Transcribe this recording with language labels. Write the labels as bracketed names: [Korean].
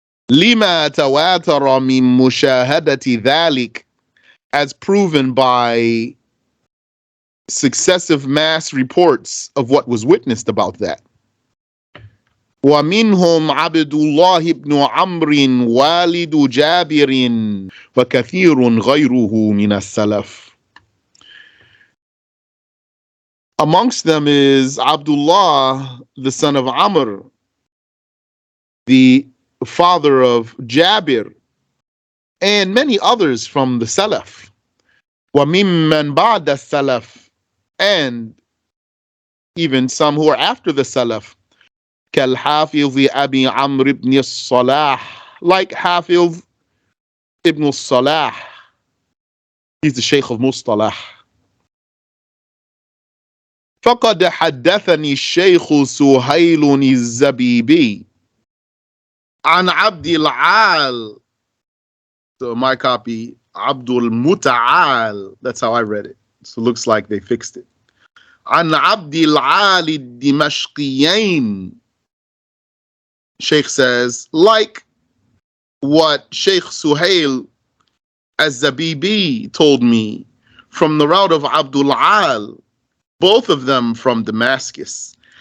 [Arabic] لما تواتر من مشاهدة ذلك, [English] as proven by successive mass reports of what was witnessed about that. [Arabic] ومنهم عبد الله بن عمرو والد جابر وكثير غيره من السلف. [English] Amongst them is Abdullah, the son of Amr, the father of Jabir, and many others from the Salaf. [Arabic] وَمِمَّنْ بَعْدَ السَّلَفِ, [English] and even some who are after the Salaf. [Arabic] كَالْحَافِظِ أَبِي عَمْرِ بْنِ الصَّلَاحِ, [English] like Hafiz ibn al-Salah. He's the Shaykh of Mustalah. [Arabic] فَقَدْ حَدَّثَنِي الشَّيْخُ سُهَيْلٌ الزَّبِيبِي عن عبد العال. [English] So my copy, Abdul Muta'al. That's how I read it. So it looks like they fixed it. [Arabic] عن عبد العال الدمشقيين. [English] Sheikh says, like what Sheikh Suhail Az-Zabibi told me from the route of Abdul Al, both of them from Damascus.